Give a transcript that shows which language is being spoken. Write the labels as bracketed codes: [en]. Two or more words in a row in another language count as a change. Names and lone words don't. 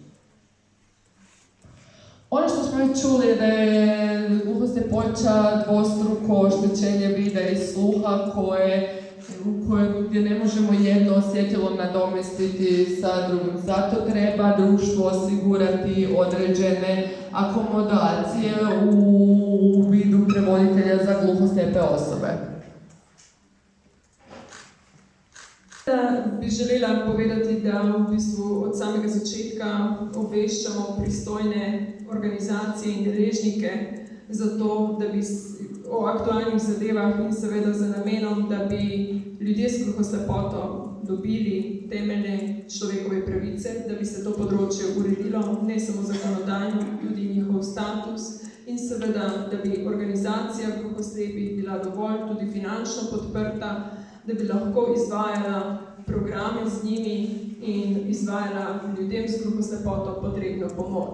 [hr] Ono što smo već čuli je da je gluhoslijepoća dvostruko oštećenje vida i sluha gdje ne možemo jedno osjetilo nadomjestiti sa drugim. Zato treba društvo osigurati određene akomodacije u vidu prevoditelja za gluhoslijepe osobe. [sl] Bi želela povedati, da v bistvu od samega začetka obveščamo pristojne organizacije in deležnike za to, da bi o aktualnih zadevah in seveda za namenom, da bi ljudje s gluhoslepoto dobili temeljne človekove pravice, da bi se to področje uredilo, ne samo zakonodajno, tudi njihov status in seveda, da bi organizacija gluhoslepih bila dovolj tudi finančno podprta, da bi lahko izvajala programe z njimi in izvajala ljudem s gluhoslepoto potrebno pomoč.